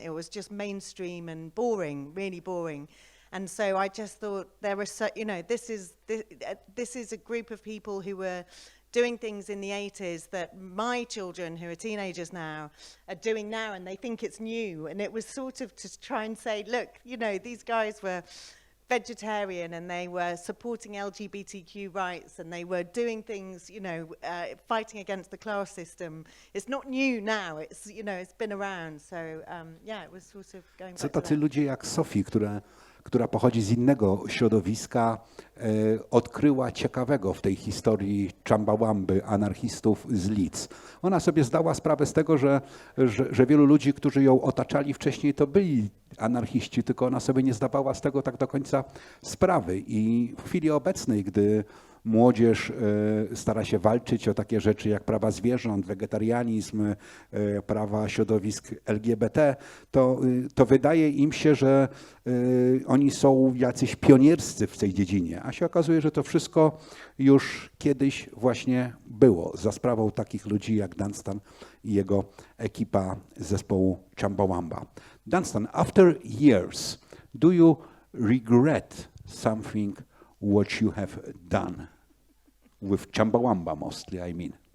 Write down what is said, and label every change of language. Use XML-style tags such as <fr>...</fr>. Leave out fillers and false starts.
<en>It was just mainstream and boring, really boring. And so I just thought there was, you know, this is a group of people who were doing things in the 80s that my children, who are teenagers now, are doing now, and they think it's new. And it was sort of to try and say, look, you know, these guys were vegetarian and they were supporting LGBTQ rights and they were doing things, fighting against the class system. It's not new now. It's, it's been around. So, yeah, it was sort of going</en> <pl>Co</pl> <en>back to</en> <pl>tacy</pl> <en>that.</en> <pl>ludzie jak Sophie, która pochodzi z innego środowiska, odkryła ciekawego w tej historii Chumbawamby, anarchistów z Leeds. Ona sobie zdała sprawę z tego, że wielu ludzi, którzy ją otaczali wcześniej, to byli anarchiści, tylko ona sobie nie zdawała z tego tak do końca sprawy. I w chwili obecnej, gdy młodzież stara się walczyć o takie rzeczy jak prawa zwierząt, wegetarianizm, prawa środowisk LGBT, to wydaje im się, że oni są jacyś pionierscy w tej dziedzinie, a się okazuje, że to wszystko już kiedyś właśnie było za sprawą takich ludzi jak Dunstan i jego ekipa z zespołu Chumbawamba.</pl> <en>Dunstan, after years, do you regret something what you have done with Chumbawamba mostly, I mean?</en>